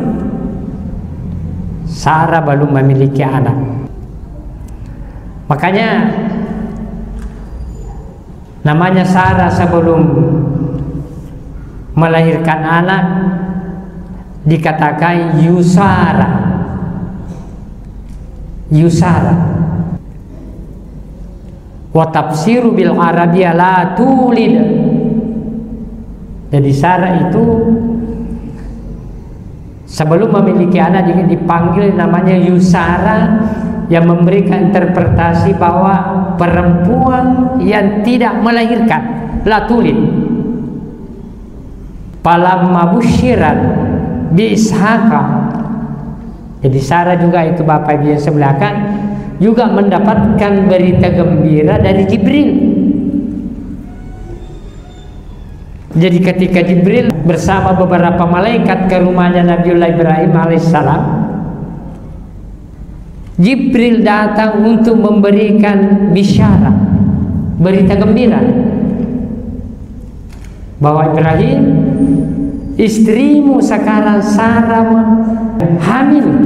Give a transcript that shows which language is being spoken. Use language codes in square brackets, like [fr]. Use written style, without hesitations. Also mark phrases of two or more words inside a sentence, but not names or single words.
[id] Sarah belum memiliki anak. Makanya namanya Sarah sebelum melahirkan anak dikatakan Yusara. [ar] Wa tafsiru bil Arabiyah la tulid. [id] Jadi Sarah itu sebelum memiliki anak dipanggil namanya Yusara, yang memberikan interpretasi bahwa perempuan yang tidak melahirkan, [ar] la tulid. Falamma busyirat bi Ishaqa. [id] Jadi Sarah juga itu Bapak Ibu yang sebelahkan juga mendapatkan berita gembira dari Jibril. Jadi ketika Jibril bersama beberapa malaikat ke rumahnya Nabiullah Ibrahim alaihissalam, Jibril datang untuk memberikan bisyarah, berita gembira, bahwa Ibrahim, istrimu sekarang Sarah hamil.